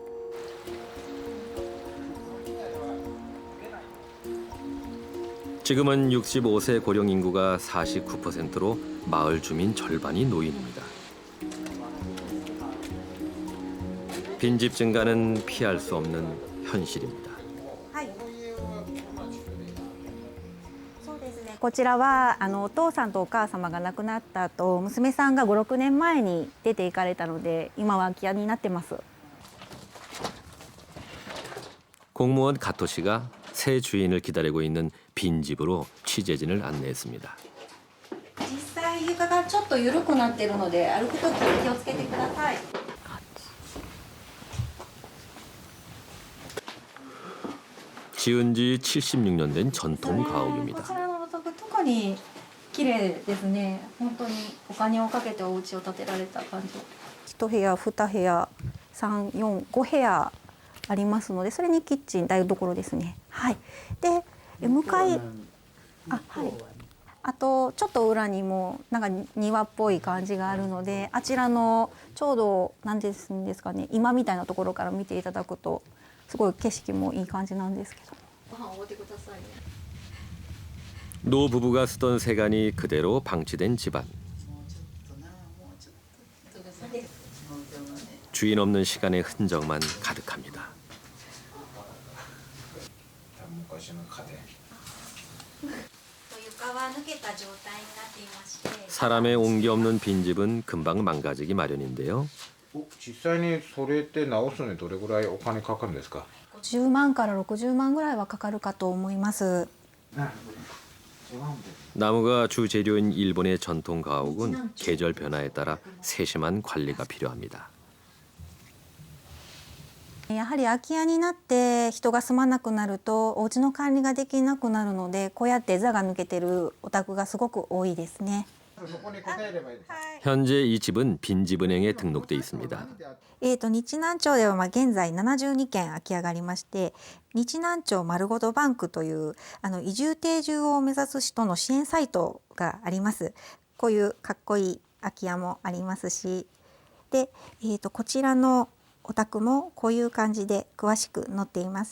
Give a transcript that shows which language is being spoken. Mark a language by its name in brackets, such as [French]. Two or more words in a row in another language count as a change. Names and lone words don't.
[Korean] 지금은 65세 고령 인구가 49%로 마을 주민 절반이 노인입니다. 빈집 증가는 피할 수 없는 현실입니다. [Japanese] こちらはお父さんとお母様が亡くなった後、娘さんが5、6年前に出て行かれたので、今は空き家になってます。 [Korean] 공무원 가토 씨가 새 주인을 기다리고 있는 빈집으로 취재진을 안내했습니다. [Japanese] 実際床がちょっと緩くなっているので、歩くとき気をつけてください。 [Korean] 지은 지 76년 된 전통 [Japanese] こ [Korean] 가옥입니다. [Japanese] ちらのお宅特に綺麗ですね。本当にお金をかけてお家を建てられた感じ。1部屋、2部屋、3、4、5部屋ありますので、それにキッチン、台所ですね。はい。で、向かい、はい。あとちょっと裏にもなんか庭っぽい感じがあるので、あちらのちょうど何ですかね、今みたいなところから見ていただくとすごい景色もいい感じなんですけど。ご飯おごってくださいね。 [Korean] 노 부부가 쓰던 세간이 그대로 방치된 집안. 주인 없는 시간의 흔적만 가득합니다. 사람의 온기 없는 빈집은 금방 망가지기 마련인데요. [Japanese] 実際にそれって直すのにどれぐらいお金かかるんですか？ 50万から60万ぐらいはかかるかと思います。 [Korean] 나무가 주 재료인 일본의 전통 가옥은 계절 변화에 따라 세심한 관리가 필요합니다. [Japanese] やはり空き家になって人が住まなくなるとお家の管理ができなくなるので、こうやって座が抜けてるお宅がすごく多いですね。 [Korean] 현재 이 집은 빈집은행에 등록돼 있습니다. [Japanese] 日南町では現在72件空き家がありまして、日南町まるごとバンクという移住定住を目指す人の支援サイトがあります。こういうかっこいい空き家もありますし、で、こちらのお宅もこういう感じで詳しく載っています。